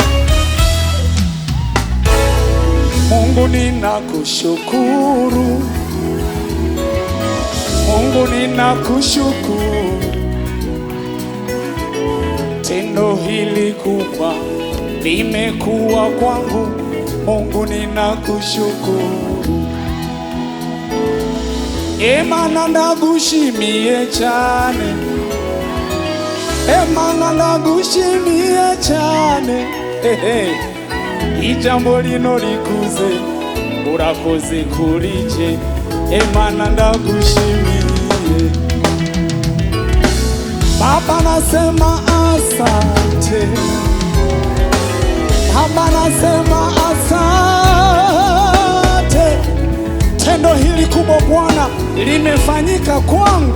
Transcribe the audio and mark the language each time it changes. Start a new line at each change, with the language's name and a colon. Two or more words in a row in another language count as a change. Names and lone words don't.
Swahili: Mungu ninakushukuru, Mungu ninakushukuru, tendo hili kubwa limekuwa kwangu. Mungu ninakushukuru,
Kinyarwanda: Imana ndagushimiye cyane, Imana ndagushimiye cyane. Ijambo lino likuze, urakoze kurije, Imana ndagushimiye.
Swahili: Baba nasema asante, Baba nasema asante, tendo hili kubwa Bwana limefanyika kwangu.